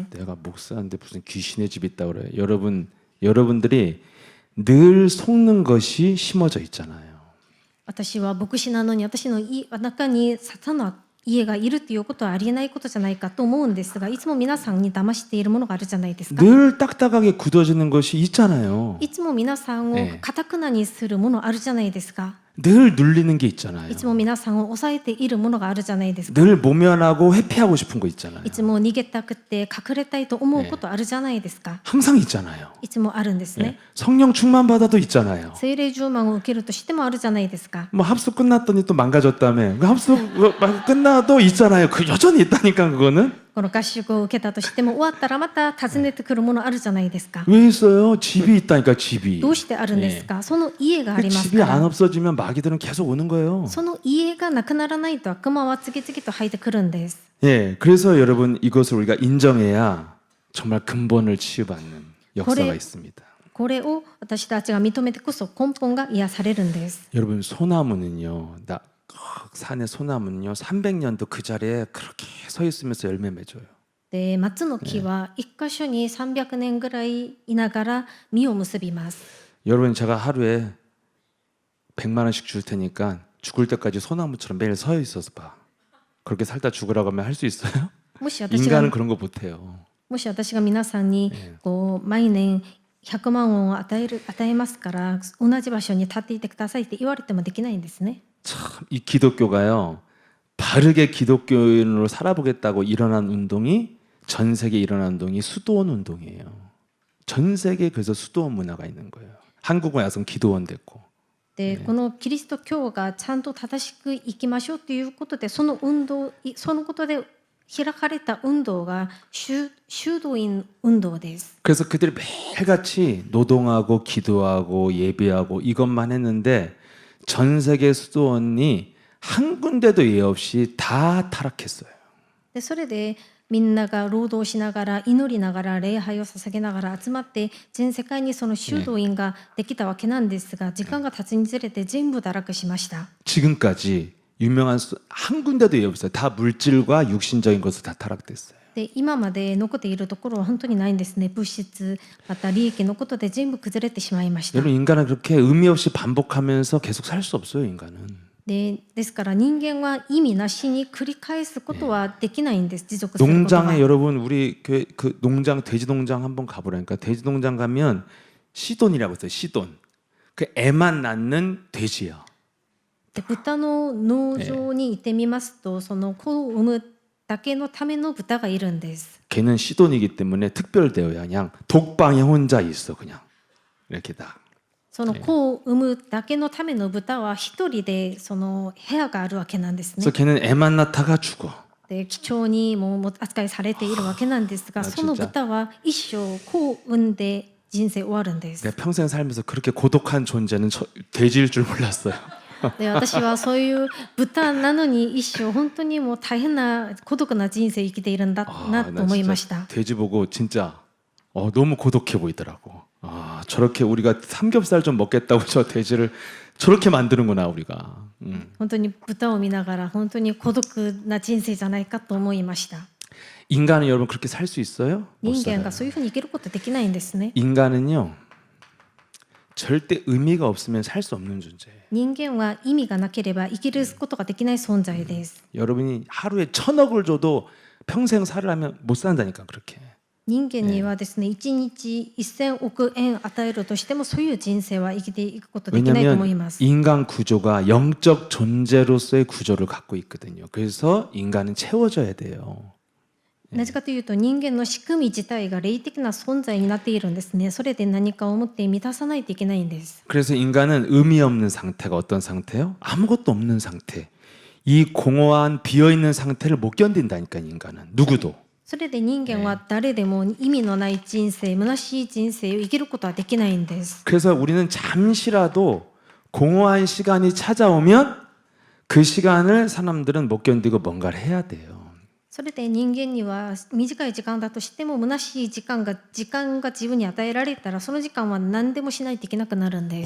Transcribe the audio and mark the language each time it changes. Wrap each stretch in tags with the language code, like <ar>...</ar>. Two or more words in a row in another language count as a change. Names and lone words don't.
<ko>내가 목사인데 무슨 귀신의 집이 있다고 그래요. 여러분들이 늘 속는 것이 심어져 있잖아요.</ko> <ja>私は牧師なのに私の中にサタンの家がいるということはありえないことじゃないかと思うんですが、いつも皆さんに騙しているものがあるじゃないですか。</ja> <ko>늘 딱딱하게 굳어지는 것이 있잖아요.</ko> <ja>いつも皆さんを堅くなにするものあるじゃないですか。</ja> <ko>늘 눌리는 게 있잖아요.</ko> <ja>いつも皆さんを抑えているものがあるじゃないですか。</ja> <ko>늘 모면하고 회피하고 싶은 거 있잖아요.</ko> <ja>いつも逃げたくて隠れたいと思うことあるじゃないですか。</ja> <ko>항상 있잖아요.</ko> <ja>いつもあるんですね。</ja> <ko>성령 충만 받아도 있잖아요.</ko> <ja>聖霊充満を受けるとしてもあるじゃないですか。</ja> <ko>뭐 합숙 끝났더니 또 망가졌다며. 그 합숙 끝나도 있잖아요. 그 여전히 있다니까 그거는.</ko> <ja>この合宿を受けたとしても終わったらまた訪ねてくるものあるじゃないですか。</ja> <ko>왜 있어요? 집이 있다니까 집이.</ko> <ja>どうしてあるんですか。その家があ</ja> <ko>그</ko> <ja>ります</ja> <ko>집이</ko> <ja>か</ja> <ko>안</ko> <ja>ら。</ja> <ko>없어지면 마귀들은 계속 오는 거예요.</ko> <ja>その家がなくならないと悪魔は次々と入ってくるんです。</ja> <ko>예, 그래서 여러분 이것을 우리가 인정해야 정말 근본을 치유받는 역사가 그래. 있습니다.</ko> <ja>これを私たちが認めてこそ根本が癒されるんです。</ja> <ko>여러분 소나무는요, 산의 소나무는요, 300년도 그 자리에 그렇게 서 있으면서 열매 맺어요.</ko> <ja>で松の木は一箇所に300年ぐらいいながら実を結びます。</ja> <ko>여러분 제가 하루에 100만 원씩 줄 테니까 죽을 때까지 소나무처럼 매일 서 있어서 봐. 그렇게 살다 죽으라고 하면 할 수 있어요?</ko> <ja>もし私が</ja> <ko>인간은 그런 거 못해요.</ko> <ja>皆さんにこう毎年100万ウォンを与えますから同じ場所に立っていてくださいって言われてもできないんですね。</ja> <ko>참 이 기독교가요, 바르게 기독교인으로 살아보겠다고 일어난 운동이, 전 세계에 일어난 운동이 수도원 운동이에요. 전 세계에 그래서 수도원 문화가 있는 거예요. 한국에 와서 기도원 됐고,</ko> <ja>で、このキリスト教がちゃんと正しく生きましょうということで、そのことで開かれた運動が修道院運動です。</ja> <ko>그래서 그들이 매일같이 노동하고 기도하고 예배하고 이것만 했는데 전 세계 수도원이 한 군데도 예 없이 다 타락했어요.</ko> <ja>でそれでみんなが労働しながら祈りながら礼拝を捧げながら集まって全世界にその修道院ができたわけなんですが、時間が経つにつれて全部堕落しました。</ja> <ko>지금까지 유명한 한 군데도 예 없어요. 다 물질과 육신적인 것을 다 타락됐어요.</ko> <ja>で今まで残っているところは本当にないんですね。物質また利益のことで全部崩れてしまいました。</ja> <ko>여러분 인간은 그렇게 의미 없이 반복하면서 계속 살 수 없어요. 인간은.</ko> <ja>ですから人間は意味なしに繰り返すことはできないんです。持続することは。</ja> <ko>농장에 여러분 우리 교회 그 농장 돼지 농장 한번 가보라니까. 돼지 농장 가면 시돈이라고 있어요. 시돈. 그 애만 낳는 돼지야.</ko> <ja>で豚の農場に行ってみますと、その子を産むだけのための豚がいるんです。</ja> <ko>걔는 시돈이기 때문에 특별대우야. 그냥 독방에 혼자 있어 그냥 이렇게 다.</ko> <ja>その子を産むだけのための豚は一人でその部屋があるわけなんですね。</ja> <ko>그래서 걔는 애만 낳다가 죽어.</ko> <ja>で貴重にもう扱いされているわけなんですが、その豚は一生子を産んで人生終わるんです。</ja> <ko>내가 평생 살면서 그렇게 고독한 존재는 돼지일 줄 몰랐어요.</ko> <ja>で私はそういう豚なのに一生本当にもう大変な孤独な人生を生きているんだなと思いました。</ja> <ko>돼지 보고 진짜 너무 고독해 보이더라고. 저렇게 우리가 삼겹살 좀 먹겠다고 저 돼지를 저렇게 만드는구나 우리가.</ko> <ja>本当に豚を見ながら本当に孤独な人生じゃないかと思いました。</ja> <ko>인간은 여러분 그렇게 살 수 있어요? 못</ko> <ja>人間</ja> <ko>살아요.</ko> <ja>がそういうふうに生きることできないんですね。</ja> <ko>인간은요 절대 의미가 없으면 살 수 없는 존재예요.</ko> <ja>人間は意味がなければ生きることができない存在です。</ja> <ko>여러분이 하루에 1,000억을 줘도 평생 살으려면 못 산다니까 그렇게.</ko> <ja>人間にはですね、1日1000億円与えるとしてもそういう人生は生きていくことできないと思いま</ja> <ko>왜냐하면</ko> <ja>す。</ja> <ko>인간 구조가 영적 존재로서의 구조를 갖고 있거든요. 그래서 인간은 채워져야 돼요.</ko> <ja>なぜかというと人間の仕組み自体が霊的な存在になっているんですね。それで何かを持って満たさないといけないんです。</ja> <ko>그래서 인간은 의미 없는 상태가 어떤 상태요? 아무것도 없는 상태. 이 공허한 비어있는 상태를 못 견딘다니까 인간은. 누구도.</ko> <ja>それで人間は誰でも意味のない人生、虚しい人生を生きることはできないんです。</ja> <ko>그래서 우리는 잠시라도 공허한 시간이 찾아오면 그 시간을 사람들은 못 견디고 뭔가를 해야 돼요.</ko> <ja>それで人間には短い時間だとしても虚しい時間が自分に与えられたらその時間は何でもしないといけなくなるんです。</ja>